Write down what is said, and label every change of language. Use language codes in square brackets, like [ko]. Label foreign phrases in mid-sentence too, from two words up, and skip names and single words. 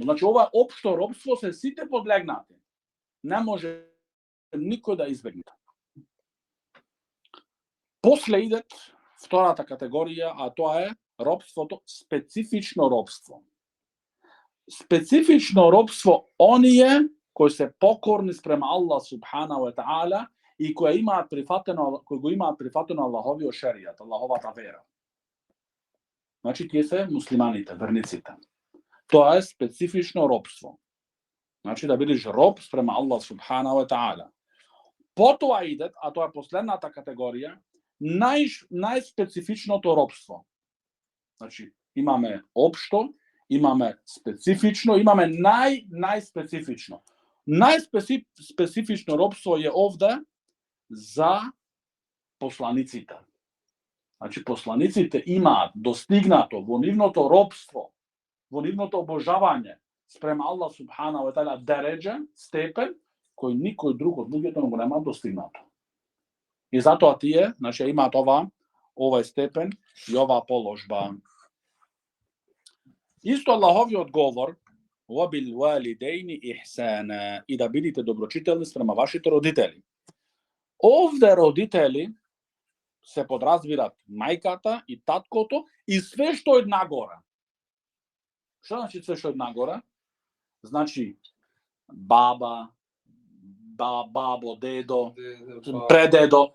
[mk] Значи ова општо робство се сите подлегнати. Не може никој да избегне. После идет втората категорија, а тоа е робството, специфично робство. Специфично робство оние кои се покорни спрема [ar] الله سبحانه وتعالى [mk] и кои го имаат прифатено Аллаховиот шеријат, Аллаховата вера. Значи тие се муслиманите, верниците. Тоа е специфично робство. Значи да бидеш роб спрема [ar] الله سبحانه وتعالى. [mk] Потоа идет, а тоа е последната категорија, најспецифичното робство. Значи имаме општо, имаме специфично, имаме најспецифично. Најспецифично робство е овде за посланиците. Значи посланиците имаат достигнато во нивното робство, во нивното обожавање спрема [ar] الله سبحانه وتعالى [mk] дереџа, степен, кој никој друг од луѓето не го нема достигнато. И затоа тие, значи имаат овај степен и оваа положба. Исто Аллаховиот говор [ar] وَبِالْوَالِدَيْنِ إِحْسَانًا [mk] и да бидите доброчителни спрема вашите родители. Овде родители се подразбират мајката и таткото и све што е нагоре. Што значи све што е нагоре? Значи баба, бабо, дедо, предедо.